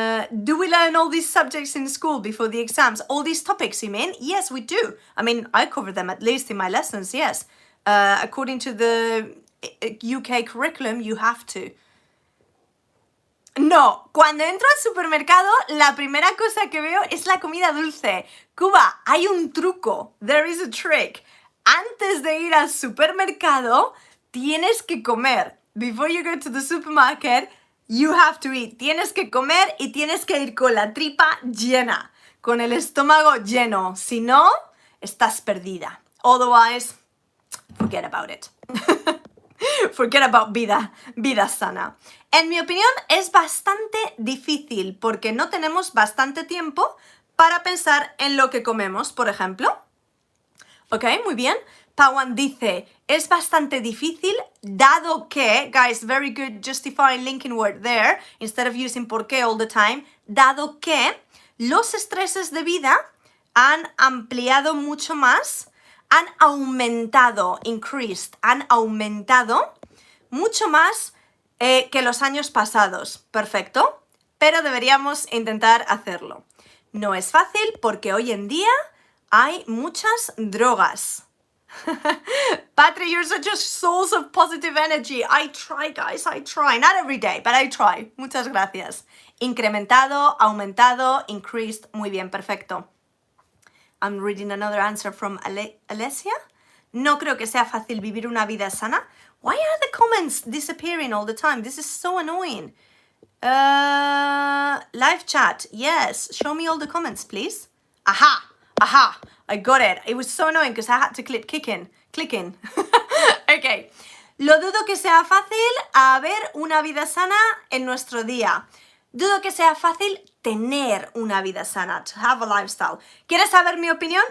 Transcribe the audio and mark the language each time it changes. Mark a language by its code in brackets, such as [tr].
[en] Do we learn all these subjects in school before the exams? All these topics, you mean? Yes, we do. I mean, I cover them at least in my lessons, yes. According to the UK curriculum, you have to. [es] No, cuando entro al supermercado, la primera cosa que veo es la comida dulce. Cuba, hay un truco. [en] There is a trick. [es] Antes de ir al supermercado, tienes que comer. [en] Before you go to the supermarket, you have to eat. [es] Tienes que comer y tienes que ir con la tripa llena, con el estómago lleno. Si no, estás perdida. [en] Otherwise, forget about it. Forget about [es] vida sana. En mi opinión, es bastante difícil porque no tenemos bastante tiempo para pensar en lo que comemos, por ejemplo. Ok, muy bien. Pawan dice, es bastante difícil dado que, [en] guys, very good justifying linking word there, instead of using [es] por qué [en] all the time, [es] dado que los estreses de vida han ampliado mucho más, han aumentado, [en] increased, [es] han aumentado mucho más que los años pasados. Perfecto, pero deberíamos intentar hacerlo. No es fácil porque hoy en día hay muchas drogas. [en] Patry, you're such a source of positive energy. I try, guys, I try. Not every day, but I try. [es] Muchas gracias. Incrementado, aumentado, [en] increased. [es] Muy bien, perfecto. [en] I'm reading another answer from Alessia. [es] No creo que sea fácil vivir una vida sana. [en] Why are the comments disappearing all the time? This is so annoying. Live chat. Yes. Show me all the comments, please. Aha. Aha. I got it. It was so annoying because I had to click clicking. Okay. [es] Lo dudo que sea fácil haber una vida sana en nuestro día. Dudo que sea fácil tener una vida sana, [en] to have a lifestyle. [es] ¿Quieres saber mi opinión?